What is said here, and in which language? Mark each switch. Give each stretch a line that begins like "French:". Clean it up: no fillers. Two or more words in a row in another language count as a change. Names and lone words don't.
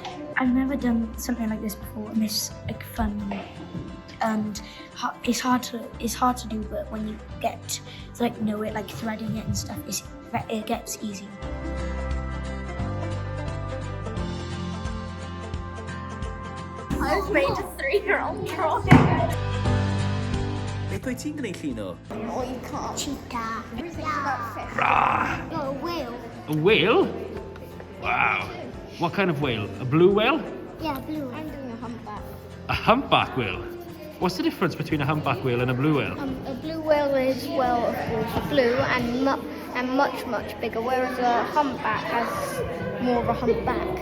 English: I've never done something like this before, and it's like fun, and it's hard to do, but when you get to like know it, like threading it and stuff, it gets easier. I was made a 3-year-old drawing.
Welsh: Beth wyt ti'n gwneud llun o?
English: Cheetah. Rah! No, a whale. A whale? Wow. What kind of whale? A blue whale? Yeah, blue. I'm doing a humpback. A humpback whale? What's the difference between a humpback whale and a blue whale? A blue whale is, well, of course, blue and much bigger, whereas a humpback has more of a humpback.